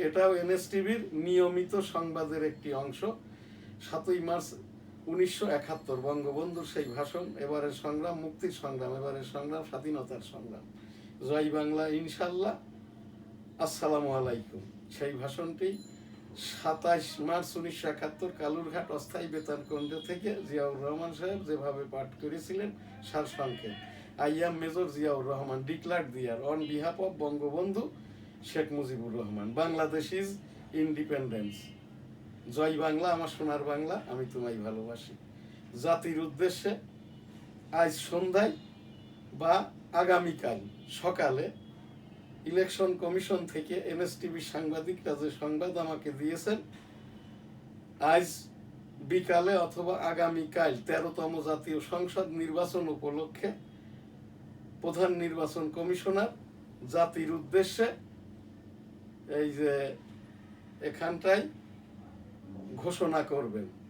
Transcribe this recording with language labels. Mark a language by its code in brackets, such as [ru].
[bn] এটাও এনএসটিভির নিয়মিত সংবাদের একটি অংশ। 7ই মার্চ 1971 বঙ্গবন্ধুর সেই ভাষণ, এবারের সংগ্রাম মুক্তির সংগ্রাম, এবারের সংগ্রাম স্বাধীনতার সংগ্রাম, জয় বাংলা ইনশাল্লাহ, আসসালামু আলাইকুম। সেই ভাষণটি 27 মার্চ 1971 কালুরঘাট অস্থায়ী বেতার কেন্দ্র থেকে জিয়াউর রহমান সাহেব যেভাবে পাঠ করেছিলেন সারসংক্ষেপ। [en] I am Major Ziaur Rahman, declared there on behalf of Bangabandhu Sheikh Mujibur Rahman, Bangladesh is independence. [bn] জয় বাংলা, আমার সোনার বাংলা, আমি তোমায় ভালোবাসি। জাতির উদ্দেশ্যে আজ সন্ধ্যায় বা আগামীকাল সকালে ইলেকশন কমিশন থেকে এনএসটিভি সাংবাদিকরা যে সংবাদ আমাকে দিয়েছেন, আজ বিকালে অথবা আগামীকাল 13তম জাতীয় সংসদ নির্বাচন উপলক্ষে প্রধান নির্বাচন কমিশনার জাতির উদ্দেশ্যে এই যে এখানটায় ঘোষণা করবেন।